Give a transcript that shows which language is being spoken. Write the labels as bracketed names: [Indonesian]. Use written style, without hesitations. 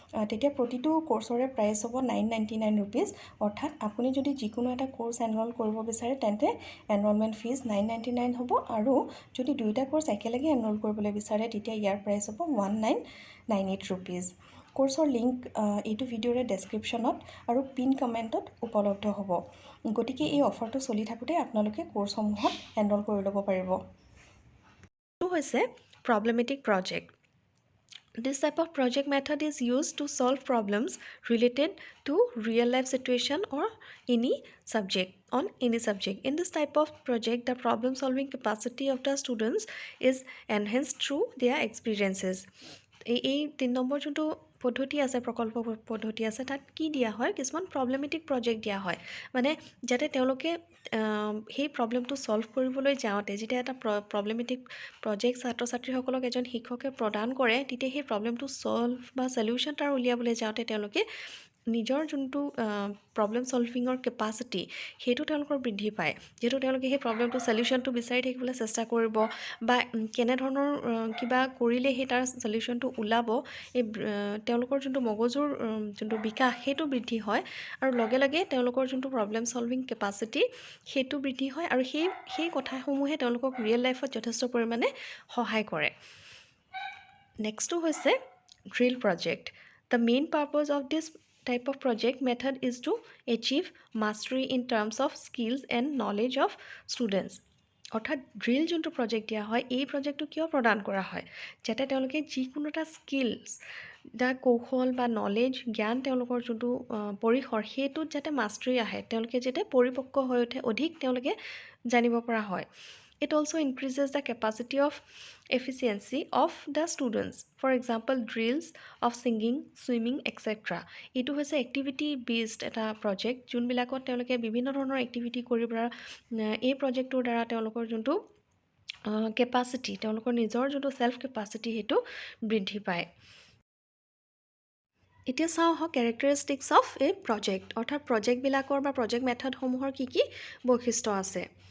[Assamese] তেতিয়া প্ৰতিটো কোৰ্ছৰে প্ৰাইচ হ'ব 999 ৰুপিজ। অৰ্থাৎ আপুনি যদি যিকোনো এটা কোৰ্ছ এনৰল কৰিব বিচাৰে তেন্তে এনৰলমেণ্ট ফিজ 999 হ'ব, আৰু যদি দুইটা কোৰ্ছ একেলগে এনৰল কৰিবলৈ বিচাৰে তেতিয়া ইয়াৰ প্ৰাইচ হ'ব 1998 ৰুপিজ। কোৰ্ছৰ লিংক এইটো ভিডিঅ'ৰে ডেছক্ৰিপশ্যনত আৰু পিন কমেণ্টত উপলব্ধ হ'ব। গতিকে এই অফাৰটো চলি থাকোঁতে আপোনালোকে কোৰ্ছসমূহত এনৰল কৰি ল'ব পাৰিব। এইটো হৈছে problematic project. [English] This type of project method is used to solve problems related to real life situation or any subject. In this type of project, the problem solving capacity of the students is enhanced through their experiences. [Assamese] এই 3 number যোনটো পদ্ধতি আছে, প্ৰকল্প পদ্ধতি আছে, তাত কি দিয়া হয়, কিছুমান প্ৰব্লেমেটিক প্ৰজেক্ট দিয়া হয়, মানে যাতে তেওঁলোকে সেই প্ৰব্লেমটো ছল্ভ কৰিবলৈ যাওঁতে যেতিয়া এটা প্ৰব্লেমেটিক প্ৰজেক্ট ছাত্ৰ ছাত্ৰীসকলক এজন শিক্ষকে প্ৰদান কৰে, তেতিয়া সেই প্ৰব্লেমটো ছল্ভ বা চলিউশ্যন তাৰ উলিয়াবলৈ যাওঁতে তেওঁলোকে নিজৰ যোনটো প্ৰব্লেম ছলভিঙৰ কেপাচিটি সেইটো তেওঁলোকৰ বৃদ্ধি পায়, যিহেতু তেওঁলোকে সেই প্ৰব্লেমটো চলিউশ্যনটো বিচাৰি থাকিবলৈ চেষ্টা কৰিব বা কেনেধৰণৰ কিবা কৰিলে সেই তাৰ চলিউশ্যনটো ওলাব, এই তেওঁলোকৰ যোনটো মগজুৰ যোনটো বিকাশ সেইটো বৃদ্ধি হয়, আৰু লগে লগে তেওঁলোকৰ যোনটো প্ৰব্লেম ছলভিং কেপাচিটি সেইটো বৃদ্ধি হয়, আৰু সেই কথাসমূহে তেওঁলোকক ৰিয়েল লাইফত যথেষ্ট পৰিমাণে সহায় কৰে। নেক্সটটো হৈছে drill project. [English] The main purpose of this type of project method is to achieve mastery in terms of skills and knowledge of students. [Assamese] অৰ্থাৎ ড্ৰিল যোনটো প্ৰজেক্ট দিয়া হয়, এই প্ৰজেক্টটো কিয় প্ৰদান কৰা হয়, যাতে তেওঁলোকে যিকোনো এটা স্কিলছ বা কৌশল বা নলেজ জ্ঞান তেওঁলোকৰ যোনটো পৰিসৰ সেইটোত যাতে মাষ্টৰী আহে, তেওঁলোকে যাতে পৰিপক্ক হৈ উঠে, অধিক তেওঁলোকে জানিব পৰা হয়। [English] It also increases the capacity of efficiency of the students. For example, drills of singing, swimming, etc. [Assamese] এইটো হৈছে এক্টিভিটি বেছড এটা প্ৰজেক্ট, যোনবিলাকত তেওঁলোকে বিভিন্ন ধৰণৰ এক্টিভিটি কৰিব পৰা, এই প্ৰজেক্টটোৰ দ্বাৰা তেওঁলোকৰ যোনটো কেপাচিটি, তেওঁলোকৰ নিজৰ যোনটো ছেল্ফ কেপাচিটি সেইটো বৃদ্ধি পায়। এতিয়া চাওঁ আহক [English] characteristics of a project, [Assamese] অৰ্থাৎ প্ৰজেক্টবিলাকৰ বা প্ৰজেক্ট মেথডসমূহৰ কি কি বৈশিষ্ট্য আছে।